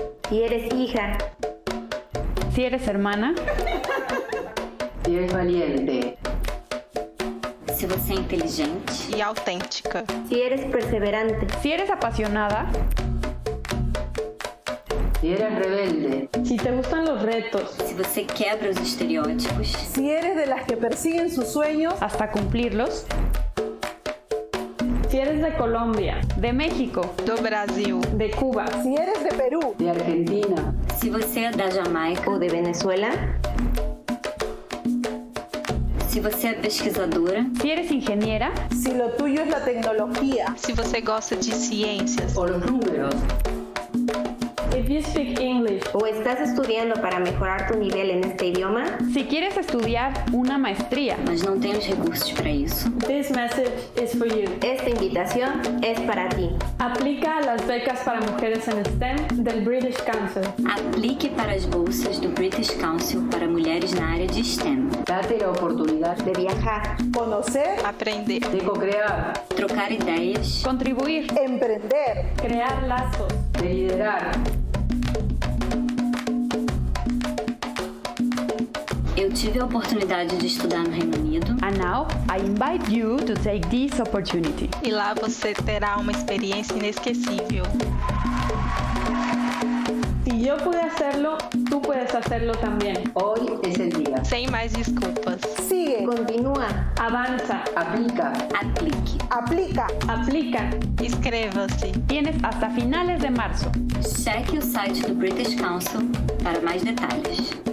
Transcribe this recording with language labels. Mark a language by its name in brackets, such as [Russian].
[Spanish] si eres hija, si eres hermana, se eres valiente, [Portuguese] se você é inteligente, e autêntica, [Spanish] si eres perseverante, si eres apasionada, se eres rebelde, si te gustan los retos, [Portuguese] se você quebra os estereótipos, [Spanish] Si eres de las que persiguen sus sueños, hasta cumplirlos. Si eres de Colombia, de México, [Portuguese] do Brasil, [Spanish] de Cuba, si eres de Perú, de Argentina, [Portuguese] se você é da Jamaica [Spanish] o de Venezuela, [Portuguese] se você é pesquisadora, [Spanish] si eres ingeniera, si lo tuyo es la tecnología, [Portuguese] se você gosta de ciências, [Spanish] ou los números, [English] if you speak English, [Spanish] ¿O estás estudiando para mejorar tu nivel en este idioma? si quieres estudiar una maestría, [Portuguese] mas não tem os recursos para isso, [English] this message is for you. [Spanish] Esta invitación es para ti. Aplica a las becas para mujeres en STEM del British Council. [Portuguese] aplique para as bolsas do British Council para mulheres na área de STEM. [Spanish] Date a oportunidade De viajar, conocer, aprender, de co-crear, [Portuguese] trocar ideias, [Spanish] Contribuir, emprender, crear lazos. de liderar. [Portuguese] Eu tive a oportunidade de estudar no Reino Unido. [English] And now I invite you to take this opportunity. [Portuguese] e lá você terá uma experiência inesquecível. [Spanish] Si yo pude hacerlo, tú puedes hacerlo también. Hoy es el día. [Portuguese] Sem mais desculpas. [Spanish] sigue, continúa, Avanza, Aplica, [Portuguese] aplique. [Spanish] aplica. aplica. [Portuguese] Inscreva-se. [Spanish] Tienes hasta finales de marzo. [Portuguese] Cheque o site do British Council para mais detalhes.